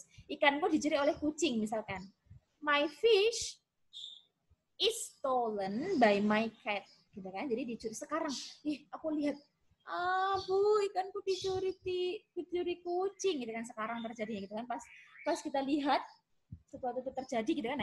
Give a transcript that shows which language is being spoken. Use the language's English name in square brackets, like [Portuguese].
[Indonesian] Ikanku dicuri oleh kucing misalkan. [English] My fish is stolen by my cat. [Indonesian] Gitu kan? Jadi dicuri sekarang. Aku lihat, Bu, ikanku dicuri kucing gitu kan, sekarang terjadi gitu kan. Pas kita lihat sesuatu itu terjadi gitu kan.